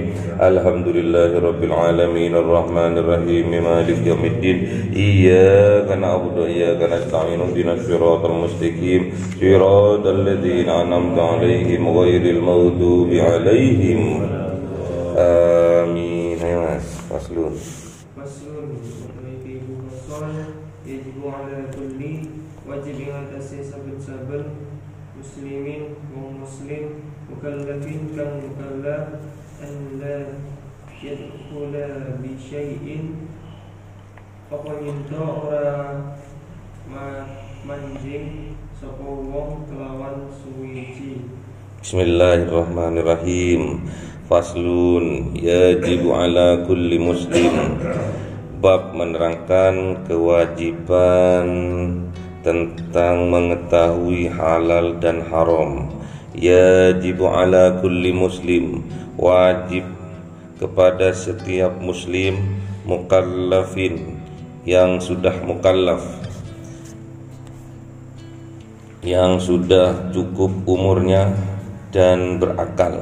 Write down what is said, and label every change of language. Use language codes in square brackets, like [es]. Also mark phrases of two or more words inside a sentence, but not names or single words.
[ar] الحمد لله رب العالمين الرحمن الرحيم مالك يوم الدين إياك نعبد وإياك نستعين اهدنا الصراط المستقيم صراط الذين أنعمت عليهم غير المغضوب عليهم آمين. فصل يجب على كل [jv] wajib ngatasi saben-saben muslimin wong muslim mukallafin kang mukallaf [ar] أن لا يدخل بشيء [jv] apa yento ora manjing sapa wong kelawan suwiji. [ar] بسم الله الرحمن الرحيم. فصل يجب على كل مسلم. [id] Bab menerangkan kewajiban tentang mengetahui halal dan haram. [ar] يجب على كل مسلم, [id] wajib kepada setiap muslim mukallafin yang sudah mukallaf, yang sudah cukup umurnya dan berakal.